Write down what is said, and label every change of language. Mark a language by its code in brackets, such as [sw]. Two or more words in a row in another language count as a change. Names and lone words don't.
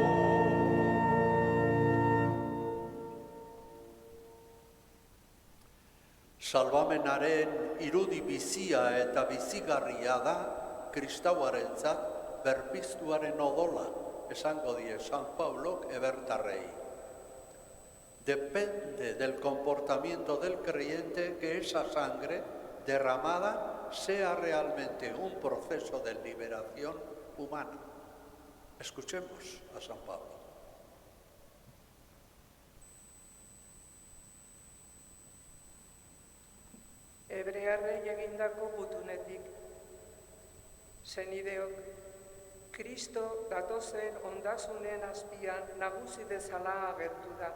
[eu] Salbamenaren irudi bizia eta bizigarria da kristauarentzat berpiztuaren odola, esango die San Paulok ebertarrei. [es] Depende del comportamiento del creyente que esa sangre derramada sea realmente un proceso de liberación humana. Escuchemos a San Pablo. [eu] Hebrearrei egindako gutunetik, Senideok, Kristo datozen ondasunen azpian nagusi bezala agertu da.